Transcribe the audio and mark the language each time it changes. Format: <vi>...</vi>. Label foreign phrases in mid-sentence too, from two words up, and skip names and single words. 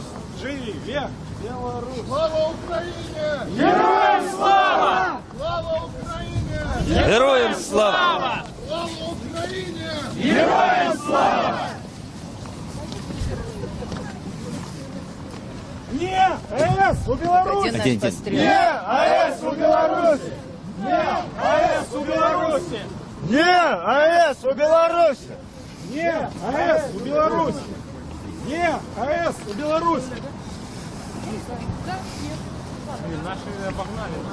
<uk>Живе Білорусь! Слава Україні! Героям слава! Слава Україні! Героям слава! Слава Україні! Героям слава!</uk> <ru>Не АЭС у Беларуси! Не АЭС у Беларуси! Не АЭС у Беларуси! Не АЭС у Беларуси! Не АЭС у Беларуси! Не АЭС у Беларуси! Наши обогнали.</ru>